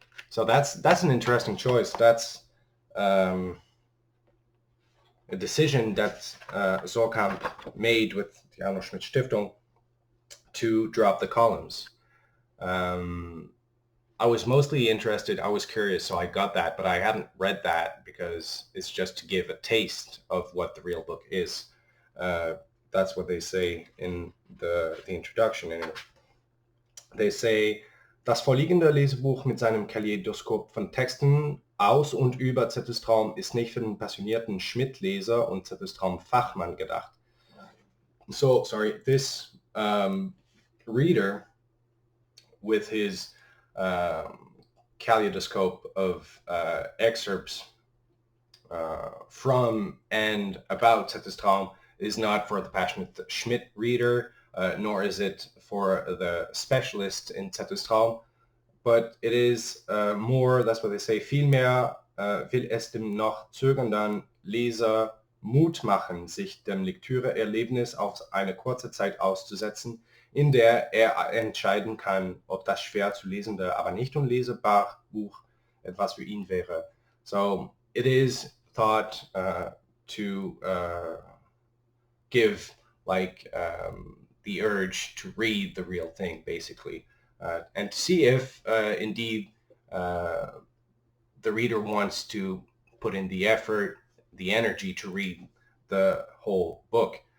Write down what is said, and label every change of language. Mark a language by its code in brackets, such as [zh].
[en] So that's an interesting choice. That's a decision that Sorkamp made with the Arno Schmidt Stiftung to drop the columns. I was mostly interested, I was curious, so I got that, but I haven't read that because it's just to give a taste of what the real book is. That's what they say in the introduction anyway. They say, [de] das vorliegende Lesebuch mit seinem Kaleidoskop von Texten aus und über Zettels Traum ist nicht für den passionierten Schmidt-Leser und Zettels Traum-Fachmann gedacht. [en] So, sorry, this reader with his kaleidoscope of excerpts from and about Zettels Traum is not for the passionate Schmidt reader, nor is it for the specialist in Zettels Traum, but it is more, that's what they say, [de] vielmehr will es dem noch zögernden Leser Mut machen, sich dem Lektüreerlebnis auf eine kurze Zeit auszusetzen, in der er entscheiden kann, ob das schwer zu lesende, aber nicht unlesbar Buch etwas für ihn wäre. [en] So it is thought to give like the urge to read the real thing, basically, and to see if indeed the reader wants to put in the effort, the energy to read the whole book.